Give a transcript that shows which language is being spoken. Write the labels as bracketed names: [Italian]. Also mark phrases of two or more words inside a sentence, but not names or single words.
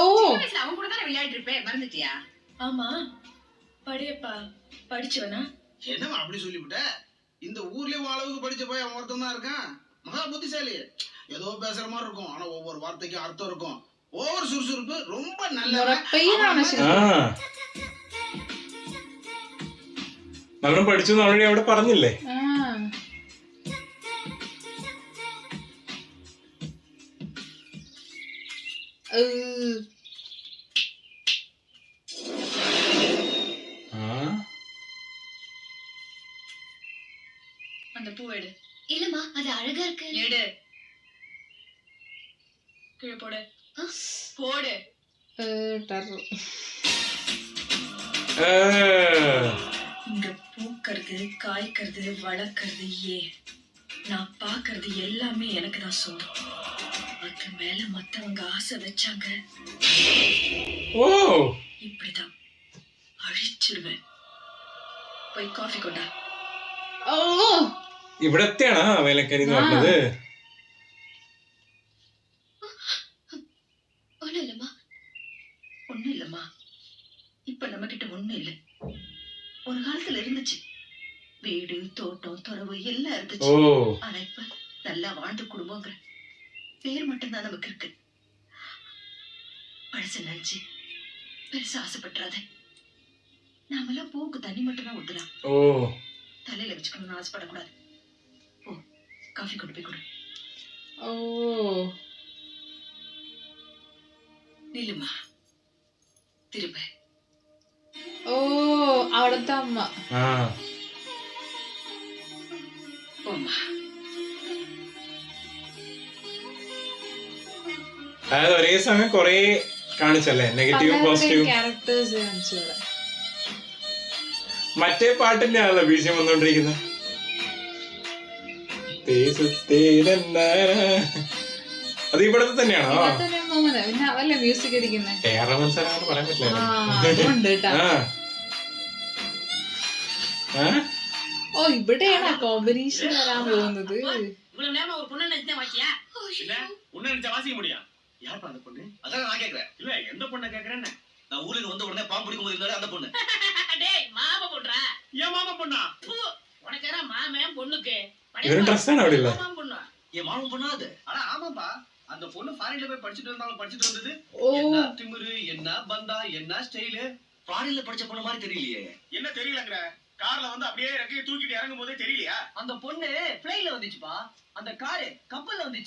[Tamil] சின்ன வயசுல அவன் கூட தானே விளையாடிட்டு இருப்பேன், மறந்துட்டியா? ஆமா, படையப்பா படிச்சவனா? என்னம்மா அப்படி சொல்லிவிட்ட? இந்த ஊர்லயே உன் அளவுக்கு படிச்ச பையன் அவன் ஒருத்தன் தான் இருக்கான். மகா புத்திசாலி. ஏதோ பேசுற மாதிரி இருக்கும், ஆனா ஒவ்வொரு வார்த்தைக்கும் அர்த்தம் இருக்கும். ஓவர் சுறுசுறுப்பு, ரொம்ப நல்லவன். [Malayalam] പയ്യനാണ് ആ ശരിക്കും. നല്ലോണം പഠിച്ചു ഓൾറെഡി അവിടെ പറഞ്ഞില്ലേ? ആ ആ [Tamil] அந்த பூ எடு. இல்லம்மா, அது அழகா இருக்கு. எடு. கீழே போடு. போடு. [Malayalam] ടെറർ. [Tamil] இங்க பூக்கிறது, காய்க்கிறது, வளர்க்கறது நான் பாக்குறது எல்லாமே எனக்கு தான் சொந்தம். அதுக்கு மேல மத்தவங்க ஆசை வச்சாங்க, ഓ இப்படிதான் அழிச்சிடுவேன். போய் காஃபி கொண்டா. ഓ [Malayalam] ഇവിടത്തെയാണോ വേലക്കാരി എന്ന് പറഞ്ഞത്? [Tamil] ஒண்ணும் இல்லம்மா. ஒண்ணும் இல்லம்மா, இப்ப நம்ம கிட்ட ஒண்ணும் இல்ல. ஒரு காலத்துல இருந்துச்சு. வீடு, தோட்டம், துறவு எல்லாம் ഓ இருந்துச்சு. ஆனா இப்ப நல்லா வாழ்ந்து குடும்பங்கிற பேர் மட்டும்தான் நமக்கு இருக்கு. பழச நினைச்சு பெருசா ஆசைப்பட்டுறாத. நாமெல்லாம் பூவுக்கு தண்ணி மட்டும் தான் ஊத்துறோம். ഓ தலையில வச்சுக்கணும்னு ஆசைப்படக்கூடாது. ஓ, காஃபி கொண்டு போய் கொடு. ഓ நில்லுமா, திரும்ப. [Malayalam] ഓ അവിടുത്തെ അമ്മ. ആ [Tamil] போம்மா. [Malayalam] അതായത് ഒരേ സമയം കൊറേ കാണിച്ചല്ലേ, നെഗറ്റീവും പോസിറ്റീവും. ക്യാരക്ടേഴ്സ് കാണിച്ചോളെ. മറ്റേ പാട്ടിന്റെ ആണല്ലോ ബീജം വന്നോണ്ടിരിക്കുന്നത്. അത് ഇവിടത്തെ തന്നെയാണോ? ഇതിനകത്തന്നെ തോന്നുന്നത്. പിന്നെ അതല്ലേ മ്യൂസിക് അടിക്കുന്നേ. കേരള സാറാണ് പറയാൻ പറ്റില്ല. അതുകൊണ്ട് കേട്ടാ. ഓ ഇവിടെയാണ് കോമ്പിനേഷൻ വരാൻ പോകുന്നത്. [Tamil] இவ்வளவு நேரமா ஒரு பொண்ணு நினைச்சா வாக்கியா? இல்ல உன்ன நினைச்சா வாசிக்க முடியும். யார்ப்பா அந்த பொண்ணு? அதான் நான் கேக்குறேன். இல்ல எந்த பொண்ணை கேக்குறேன்னு. நான் ஊருக்கு வந்த உடனே பாம்பு பிடிக்கும் போது இருந்தாலே அந்த பொண்ணு. டேய் மாமா பொண்ணுடா. ஏன் மாமா பொண்ணா? உனக்கு யாரா மாமன் பொண்ணுக்கு? [Malayalam] ഇവരും ഡ്രസ്സാണ് അവിടെ ഉള്ളത്. [Tamil] மாமா பொண்ணு. என் மாமன் பொண்ணா அது? ஆனா ஆமாப்பா, அந்த பொண்ணு ஃபாரின்ல போய் படிச்சிட்டு வந்தாலும் படிச்சிட்டு வந்தது. ഓ என்ன திமிரு, என்ன பந்தா, என்ன ஸ்டைலு. ஃபாரின்ல படிச்ச பொண்ணு மாதிரி தெரியலையே. என்ன தெரியலங்கற? கார்ல வந்து அப்படியே ரெக்கையை தூக்கிட்டு இறங்கும் போதே தெரியலையா? அந்த பொண்ணு பிளைன்ல வந்துச்சுப்பா, அந்த காரு கப்பல்ல வந்துச்சு.